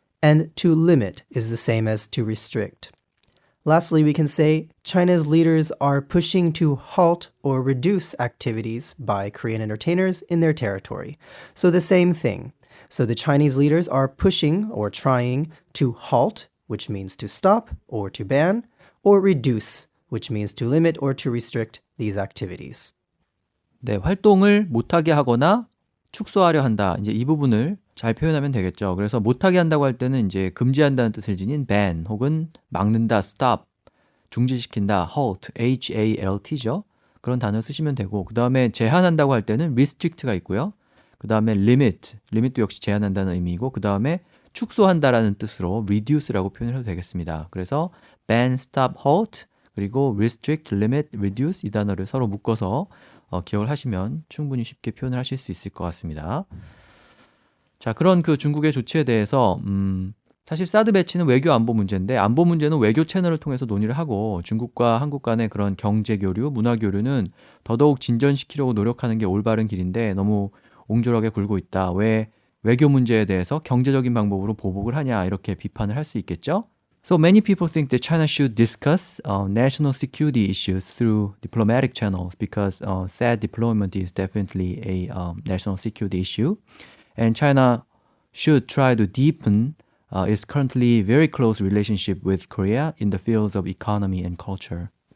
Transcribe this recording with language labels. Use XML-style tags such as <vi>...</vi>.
<en>and to limit is the same as to restrict. Lastly, we can say China's leaders are pushing to halt or reduce activities by Korean entertainers in their territory. So the same thing. So the Chinese leaders are pushing or trying to halt, which means to stop or to ban, or reduce, which means to limit or to restrict these activities.</en> <ko>네, 활동을 못하게 하거나 축소하려 한다. 이제 이 부분을 잘 표현하면 되겠죠. 그래서 못하게 한다고 할 때는 이제 금지한다는 뜻을 지닌 ban 혹은 막는다, stop, 중지시킨다, halt, H-A-L-T죠. 그런 단어 쓰시면 되고 그 다음에 제한한다고 할 때는 restrict가 있고요. 그 다음에 limit도 역시 제한한다는 의미이고 그 다음에 축소한다라는 뜻으로 reduce라고 표현을 해도 되겠습니다. 그래서 ban, stop, halt 그리고 restrict, limit, reduce 이 단어를 서로 묶어서 기억을 하시면 충분히 쉽게 표현을 하실 수 있을 것 같습니다. 자, 그런 그 중국의 조치에 대해서 사실 사드 배치는 외교 안보 문제인데 안보 문제는 외교 채널을 통해서 논의를 하고 중국과 한국 간의 그런 경제 교류, 문화 교류는 더더욱 진전시키려고 노력하는 게 올바른 길인데 너무 옹졸하게 굴고 있다. 왜 외교 문제에 대해서 경제적인 방법으로 보복을 하냐 이렇게 비판을 할 수 있겠죠.</ko> <en>So many people think that China should discuss national security issues through diplomatic channels because THAAD deployment is definitely a national security issue. And China should try to deepen its currently very close relationship with Korea in the fields of economy and culture.</en>